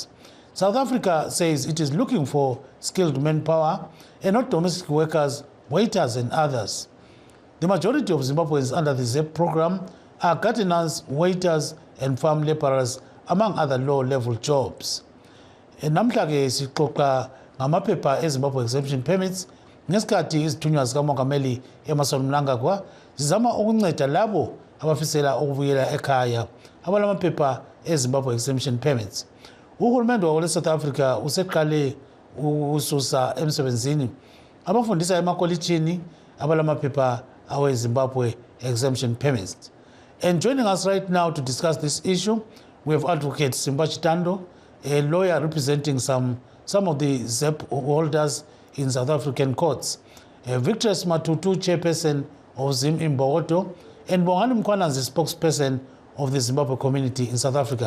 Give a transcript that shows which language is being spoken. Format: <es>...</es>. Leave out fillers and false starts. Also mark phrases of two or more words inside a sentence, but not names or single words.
<en>South Africa says it is looking for skilled manpower and not domestic workers, waiters and others. The majority of Zimbabweans under the ZEP program are gardeners, waiters and farm laborers, among other low-level jobs.</en> <nd>Namhla-ke sixoxa ngamaphepha eZimbabwe exemption permits ngesikhathi izithunywa zikamongameli Emmerson Mnangagwa zizama ukunceda labo abafisela ukubuyela ekhaya abalamaphepha eZimbabwe exemption permits. Uhulumende wa South Africa useqale ukususa emsebenzini abafundisa emakolitshini abalamaphepha awe Zimbabwe exemption permits.</nd> <en>And joining us right now to discuss this issue, we have Advocate Chitando, a lawyer representing some of the ZEP holders in South African courts. Victorious Matutu, chairperson of Zim in Bogoto, and Bongani Mkwana is the spokesperson of the Zimbabwe community in South Africa.</en>